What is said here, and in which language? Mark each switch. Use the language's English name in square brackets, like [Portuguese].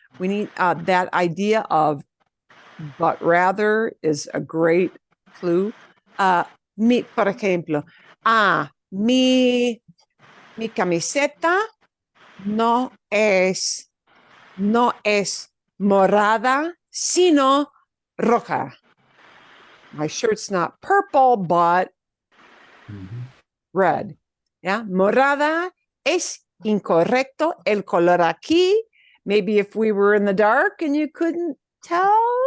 [English] We need that idea of but rather is a great clue. [Spanish] Por ejemplo, mi camiseta no es morada, sino roja. [English] My shirt's not purple, but red. [Spanish] Yeah, morada es incorrecto. El color aquí. [English] Maybe if we were in the dark and you couldn't tell.